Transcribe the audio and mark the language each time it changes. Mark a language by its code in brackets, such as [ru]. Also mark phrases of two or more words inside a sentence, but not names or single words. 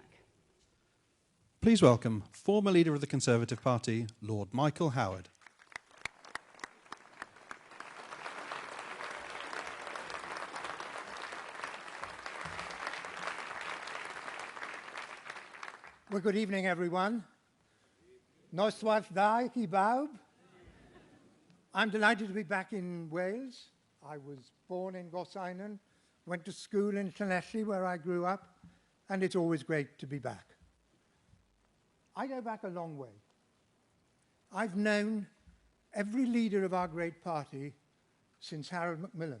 [en] Please welcome former leader of the Conservative Party, Lord Michael Howard. Well, good evening, everyone. [cy] Noswaith da, ki bawb. [en] I'm delighted to be back in Wales. I was born in Gorseinon, went to school in Llanelli, where I grew up, and it's always great to be back. I go back a long way. I've known every leader of our great party since Harold Macmillan.